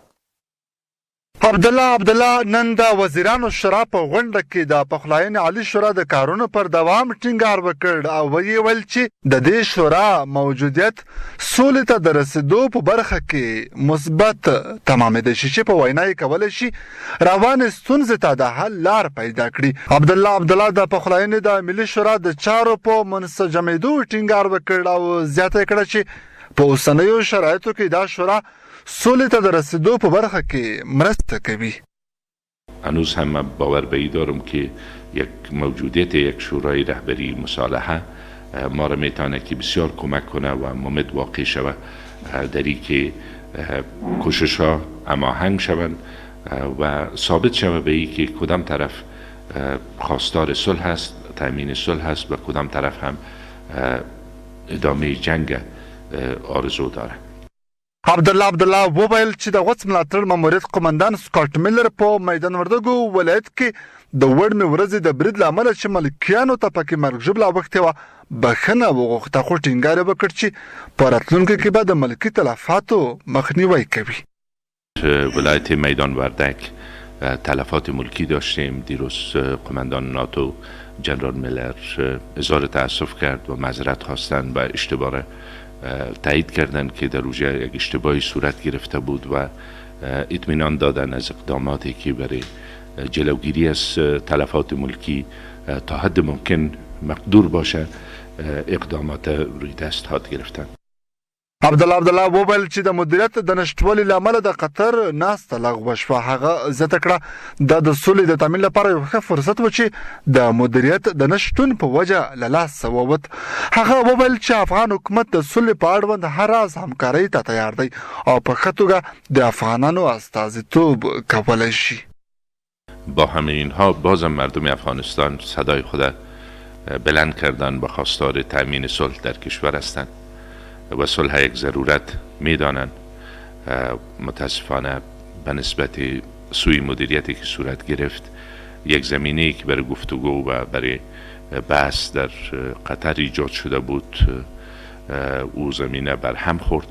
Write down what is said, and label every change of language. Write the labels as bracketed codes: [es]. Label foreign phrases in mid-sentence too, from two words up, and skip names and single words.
[ps] عبدالله نن د وزیرانو شورا په غونډه کې د پخلاینې عالی شورا د کارونو پر دوام ټینګار وکړ او ویې ویل چې د دې شورا موجودیت سولې ته د رسیدو په برخه کې مثبت تمامېدی شي چې په وینا یې کولی شي روانې ستونزې ته د حل لار پیدا کړي. عبدالله د پخلاینې د ملي شورا د چارو په منسجمېدو ټینګار وکړ او زیاته کړه چې په اوسنیو شرایطو کې دا شورا سولې ته د رسیدو په برخه کې مرسته کوي. [fa] هنوز هم من باور به این دارم که موجودیت یک شورای رهبری مصالحه ما را میتونه که بسیار کمک کنه و امید واقع شود در این که کوشش ها هماهنگ شوند و ثابت شود به این که کدام طرف خواستار صلح است، تامین صلح است و کدام طرف هم ادامه جنگ آرزو داره. [ps] عبدالله وویل چې د غوڅ ملاتړ ماموریت قومندان سکاټ میلر په میدان وردګو ولایت کې د وړمې ورځې د برید له امله چې ملکیانو ته پکې مرګ ژوبله اوښتې وه بخښنه وغوښته، خو ټینګار یې وکړ چې په راتلونکي کې به د ملکي تلفاتو مخنیوی کوي. [fa] ولایت میدان وردک تلفات ملکی داشتیم. دیروز قومندان ناتو جنرال میلر اظهار تأسف کرد و معذرت خواستن و اشتباه تایید کردند که در اونجا یک اشتباهی صورت گرفته بود و اطمینان دادن از اقداماتی که برای جلوگیری از تلفات ملکی تا حد ممکن مقدور باشه اقدامات روی دست هات گرفتن. [ps] عبدالله وویل چې د مدیریت د نشتوالي له امله د قطر ناسته لغوه شوه. هغه زیاته کړه دا د سولې د تامین لپاره یو ښه فرصت و چې د مدیریت د نشتون په وجه له لاسه ووت. هغه وویل چې افغان حکومت د سولې په اړوند هر راز همکارۍ ته تیار دی او په ښه توګه د افغانانو استازیتوب کولی شي. [fa] با همه اینها بازم مردم افغانستان صدای خود بلند کردن با خواستار تامین صلح در کشور هستند و صلح یک ضرورت میدانند. متاسفانه به نسبت سوی مدیریتی که صورت گرفت یک زمینه‌ای که برای گفتگو و برای بحث در قطر ایجاد شده بود او زمینه بر هم خورد.